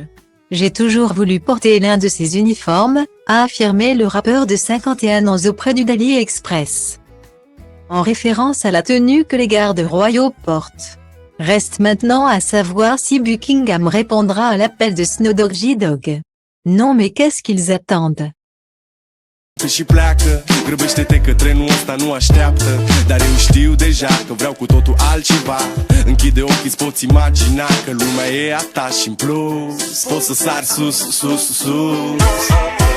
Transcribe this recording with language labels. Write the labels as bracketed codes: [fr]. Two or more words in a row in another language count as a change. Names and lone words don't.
[fr] J'ai toujours voulu porter l'un de ces uniformes, a affirmé le rappeur de 51 ans auprès du Dali Express, en référence à la tenue que les gardes royaux portent. Reste maintenant à savoir si Buckingham répondra à l'appel de Snoop Dogg. Non, mais qu'est-ce qu'ils attendent? [ro] Și pleacă, grăbește-te că trenul ăsta nu așteaptă. Dar eu știu deja că vreau cu totul altceva. Închide ochii, îți poți imagina că lumea e a ta și în plus poți să sari sus, sus, sus.